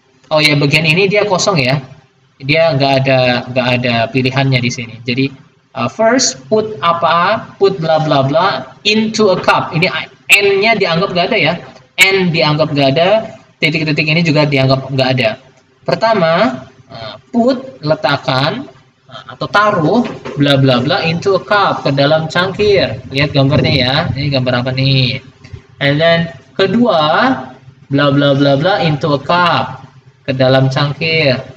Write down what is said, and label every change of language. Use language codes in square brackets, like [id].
[id] Oh ya, bagian ini dia kosong ya. Dia nggak ada pilihannya di sini. [en] Jadi first put bla bla bla into a cup. [id] Ini n-nya dianggap nggak ada ya. N dianggap nggak ada. Titik-titik ini juga dianggap nggak ada. Pertama, put letakkan atau taruh bla bla bla [en] into a cup, [id] ke dalam cangkir. Lihat gambarnya ya. Ini gambar apa nih? [en] And then [id] kedua, [en] bla bla bla bla into a cup, [id] ke dalam cangkir.